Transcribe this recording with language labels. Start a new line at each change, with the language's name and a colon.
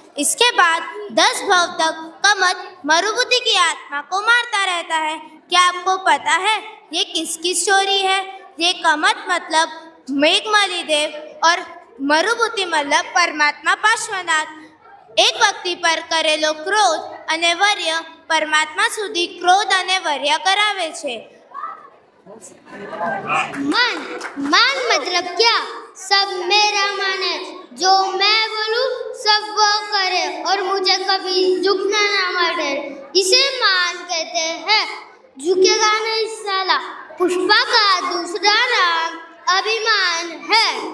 Hindi: इसके बाद 10 भव तक कमत मरुभूति की आत्मा को मारता रहता है। क्या आपको पता है ये किसकी स्टोरी है? ये कमत मतलब मेघमली देव और मरुभूति मतलब परमात्मा पार्श्वनाथ।
Gujarati: एक व्यक्ति पर करेलो क्रोध અને વર્ય પરમાત્મા સુધી ક્રોધ અને વર્ય કરાવે છે।
Hindi: मान, मान मतलब क्या? सब मेरा माने, जो मैं बोलूं सब वो करे और मुझे कभी झुकना ना पड़े, इसे मान कहते हैं। झुकेगा नहीं साला। पुष्पा का दूसरा नाम अभिमान है।